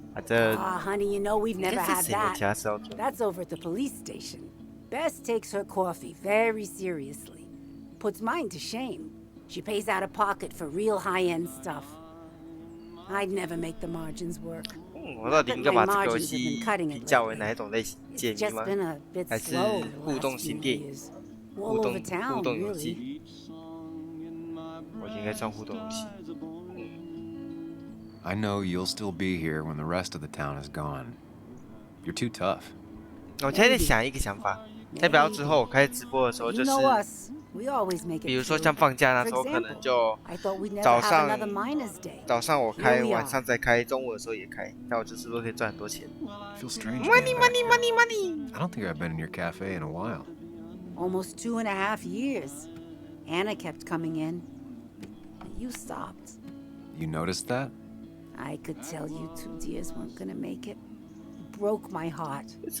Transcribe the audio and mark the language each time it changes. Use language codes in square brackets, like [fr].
[en] Honey, you know we've never had that. That's over at the police station. Bess takes her coffee very seriously. Puts mine to shame. She pays out of pocket for real high-end stuff. I'd never make the margins work. [zh] 我到底应该把这个游戏评价为哪一种类型？解谜吗？还是互动型电影？互动游戏？我应该算互动游戏。 [en] I know you'll still be here when the rest of the town is gone. You're too tough. [zh] 我现在在想一个想法，代表之后我开直播的时候，就是比如说像放假那时候，可能就早上我开，晚上再开，中午的时候也开，那我就是说可以赚很多钱。 [en] Feel strange. Money. I don't think I've been in your cafe in a while. Almost 2.5 years. Anna kept coming in. You stopped. You noticed that? I could tell you 2 dears weren't gonna make it. It broke my heart.